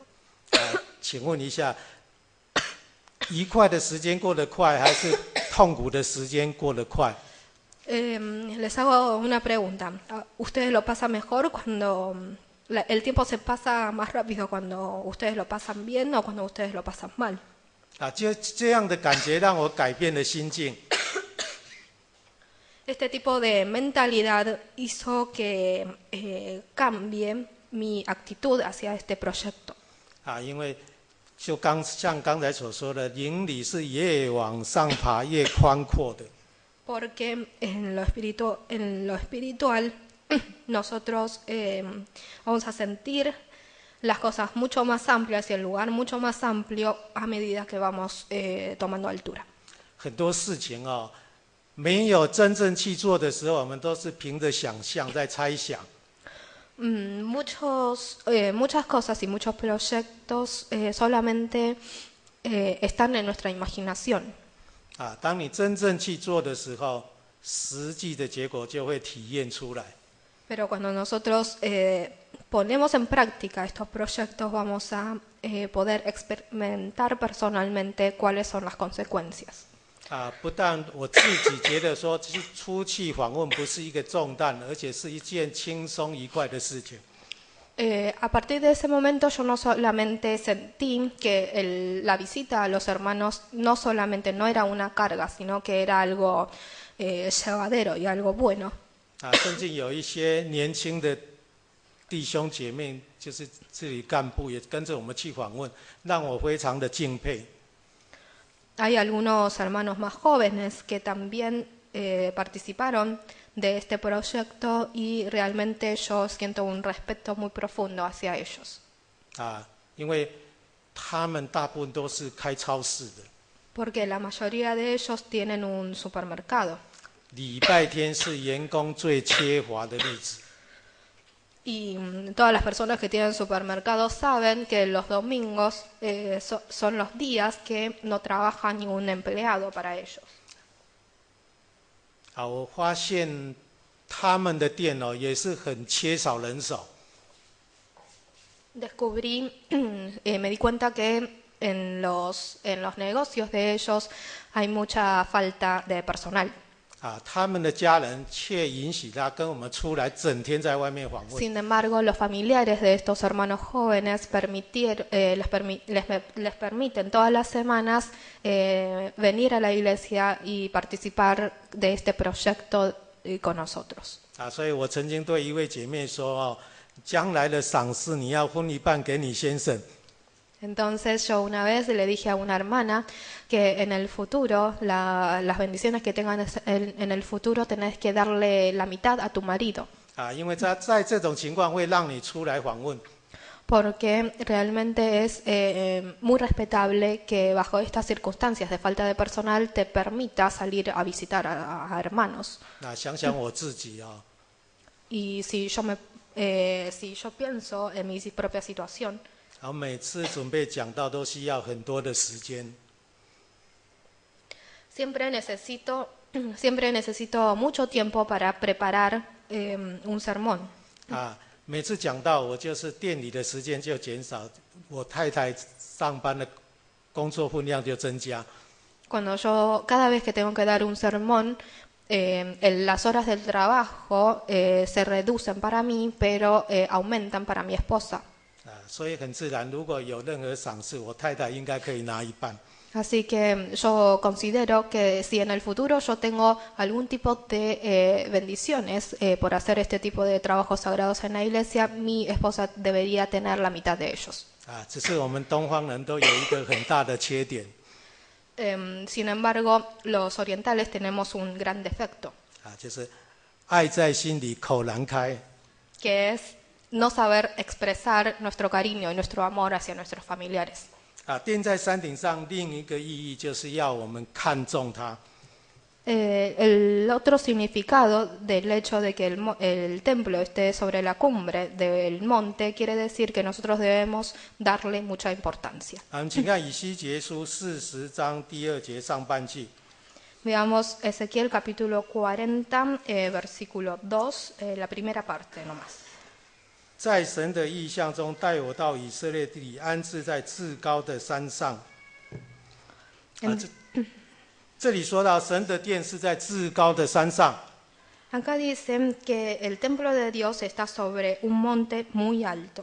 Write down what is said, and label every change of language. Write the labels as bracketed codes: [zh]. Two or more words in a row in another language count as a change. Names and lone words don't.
[zh] 请问一下，愉快的时间过得快，还是痛苦的时间过得快？ [es] Les hago una pregunta. ¿Ustedes lo pasan mejor cuando el tiempo se pasa más rápido cuando ustedes lo pasan bien o cuando ustedes lo pasan mal? [zh] 就这样的感觉让我改变了心境。 [es] Este tipo de mentalidad hizo que cambie mi actitud hacia este proyecto. [zh] 因为就像刚才所说的，灵里是越往上爬越宽阔的。 [es] Porque en lo espiritual nosotros vamos a sentir las cosas mucho más amplias y el lugar mucho más amplio a medida que vamos tomando altura. [zh] 很多事情没有真正去做的时候，我们都是凭着想象在猜想。 [es] Muchas cosas y muchos proyectos solamente están en nuestra imaginación. [zh] 当你真正去做的时候，实际的结果就会体验出来。 [es] Pero cuando nosotros ponemos en práctica estos proyectos, vamos a poder experimentar personalmente cuáles son las consecuencias. [zh] 不但我自己觉得说出去访问不是一个重担，而且是一件轻松愉快的事情。 [es] A partir de ese momento yo no solamente sentí que la visita a los hermanos no solamente no era una carga, sino que era algo llevadero y algo bueno. [zh] 甚至有一些年轻的弟兄姐妹，就是这里干部也跟着我们去访问，让我非常的敬佩。 [es] Hay algunos hermanos más jóvenes que también participaron de este proyecto y realmente yo siento un respeto muy profundo hacia ellos. [zh] 因为他们大部分都是开超市的。 [es] Porque la mayoría de ellos tienen un supermercado. [zh] 礼拜天是员工最缺乏的日子。 [es] Y todas las personas que tienen supermercados saben que los domingos son los días que no trabaja ni un empleado para ellos. [zh] 我发现他们的店也是很缺少人手。 [es] Descubrí, me di cuenta que en los negocios de ellos hay mucha falta de personal. [zh] 他们的家人却允许他跟我们出来，整天在外面访问。 [es] Sin embargo, los familiares de estos hermanos jóvenes les permiten todas las semanas venir a la iglesia y participar de este proyecto con nosotros. [zh] 所以我曾经对一位姐妹说将来的赏赐你要分一半给你先生。 [es] Entonces yo una vez le dije a una hermana que en el futuro, las bendiciones que tengan en el futuro, tenés que darle la mitad a tu marido. [zh] 因为在这种情况会让你出来访问。 [es] Porque realmente es muy respetable que bajo estas circunstancias de falta de personal te permita salir a visitar a hermanos. [zh] 想想我自己 [es] Y si yo pienso en mi propia situación, [zh] 每次准备讲道都需要很多的时间。 [es] siempre necesito mucho tiempo para preparar un sermón. [zh] 每次讲道我就是店里的时间就减少，我太太上班的工作分量就增加。 [es] Cada vez que tengo que dar un sermón, las horas del trabajo se reducen para mí, pero aumentan para mi esposa. [zh] 所以很自然，如果有任何赏赐，我太太应该可以拿一半。 [es] Así que yo considero que si en el futuro yo tengo algún tipo de bendiciones por hacer este tipo de trabajos sagrados en la iglesia, mi esposa debería tener la mitad de ellos. [zh] 只是我们东方人都有一个很大的缺点。 [es] Sin embargo, los orientales tenemos un gran defecto. [zh] 就是爱在心里，口难开。 [es] Que es no saber expresar nuestro cariño y nuestro amor hacia nuestros familiares. [zh] 殿在山顶上，另一个意义就是要我们看重它。 [es] El otro significado del hecho de que el templo esté sobre la cumbre del monte quiere decir que nosotros debemos darle mucha importancia. [zh] 请看以西结书40章第2节上半句。 [es] Veamos Ezequiel capítulo 40, versículo 2, la primera parte nomás. [zh] 在神的意象中，带我到以色列地里，安置在至高的山上。这里说到神的殿是在至高的山上。 [es] Acá dicen que el templo de Dios está sobre un monte muy alto.